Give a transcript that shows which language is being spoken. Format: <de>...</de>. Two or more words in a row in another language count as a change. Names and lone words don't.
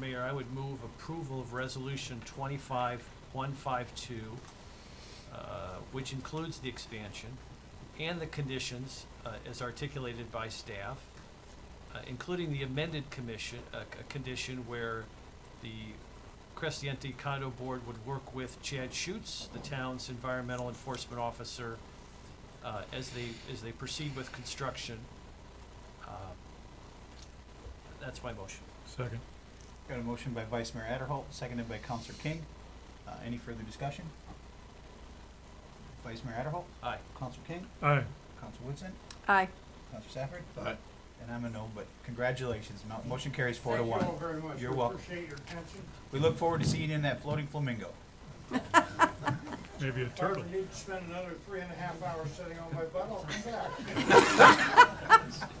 <en>Mayor, I would move approval of resolution 25152, which includes the expansion and the conditions as articulated by staff, including the amended condition where the Crescenti Condo Board would work with Chad Schutz, the town's environmental enforcement officer, as they proceed with construction. That's my motion. Second. Got a motion by Vice Mayor Adderholt, seconded by Councilor King. Any further discussion? Vice Mayor Adderholt? Aye. Councilor King? Aye. Councilor Woodson? Aye. Councilor Safford? Aye. And I'm a no, but congratulations. Motion carries 4-1. Thank you all very much. You're We welcome. appreciate your attention. We look forward to seeing you in that floating flamingo. Maybe a If I ever turtle. need to spend another 3.5 hours sitting on my butt, I'll come back.</en>